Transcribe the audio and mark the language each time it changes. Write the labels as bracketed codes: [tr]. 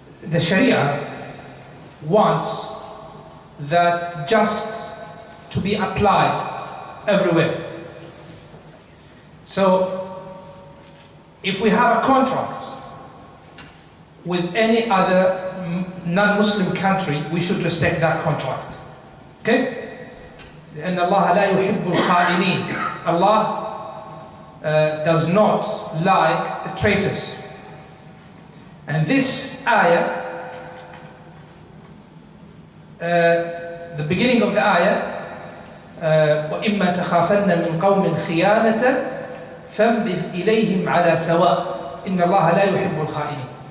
[en] The Sharia wants that just to be applied everywhere. So, if we have a contract with any other non-Muslim country, we should respect that contract. Okay? [ar] لأن الله لا يحب الخائنين. [en] Allah does not like the traitors. And this ayah, the beginning of the ayah, [ar] وَإِمَّا تَخَافَنَّ مِنْ قَوْمٍ خِيَانَةً فَانبِذْ إِلَيْهِمْ عَلَى سَوَاءٍ إِنَّ اللَّهَ لَا يُحِبُّ الْخَائِنِينَ.